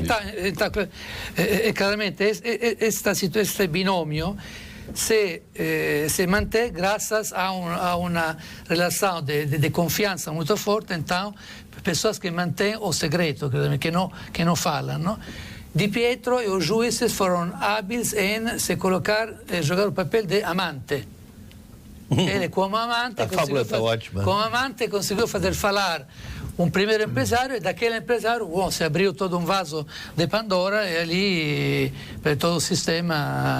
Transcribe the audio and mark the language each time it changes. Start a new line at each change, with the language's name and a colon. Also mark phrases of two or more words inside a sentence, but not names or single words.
Portuguese: Então, claramente, este binomio se mantém graças a uma relação de confiança muito forte. Então, pessoas que mantêm o segredo, que não falam, não? Di Pietro e os juízes foram hábeis em se colocar, jogar o papel de amante. Ele, como amante, conseguiu fazer falar um primeiro empresário, e daquele empresário se abriu todo um vaso de Pandora, e ali todo o sistema